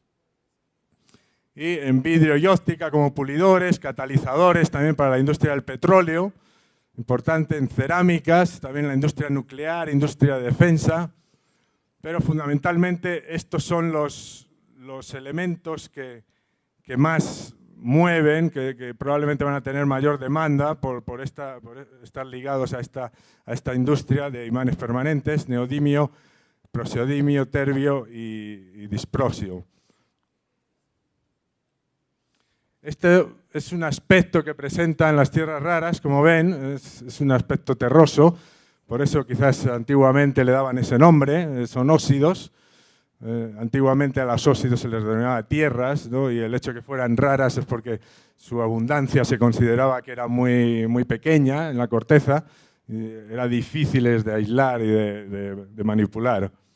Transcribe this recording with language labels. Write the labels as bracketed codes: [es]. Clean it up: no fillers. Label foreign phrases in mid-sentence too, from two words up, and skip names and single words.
[es] y en vidrio y óptica como pulidores, catalizadores también para la industria del petróleo, importante en cerámicas, también la industria nuclear, industria de defensa, pero fundamentalmente estos son los elementos que más mueven, que probablemente van a tener mayor demanda por estar ligados a esta industria de imanes permanentes, neodimio, praseodimio, terbio y disprosio. Este es un aspecto que presentan las tierras raras, como ven, es un aspecto terroso, por eso quizás antiguamente le daban ese nombre, son óxidos. Antiguamente a los óxidos se les denominaba tierras, ¿no?, y el hecho de que fueran raras es porque su abundancia se consideraba que era muy, muy pequeña en la corteza, y eran difíciles de aislar y de manipular.